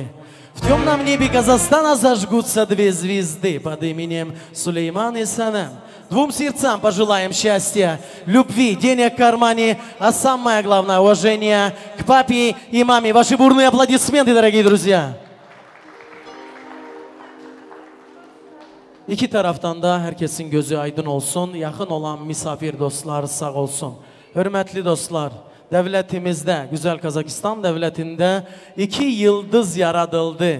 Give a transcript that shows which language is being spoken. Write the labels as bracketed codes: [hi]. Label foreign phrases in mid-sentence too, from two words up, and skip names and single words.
[ru] В темном небе Казахстана зажгутся две звезды под именем Сулейман и Санам. Двум сердцам пожелаем счастья, любви, денег в кармане, а самое главное уважение к папе и маме. Ваши бурные аплодисменты, дорогие друзья. [tr] İki taraftan da herkesin gözü aydın olsun, yakın olan misafir dostlar sağ olsun. Hürmetli dostlar, devletimizde, güzel Kazakistan devletinde 2 yıldız yaratıldı.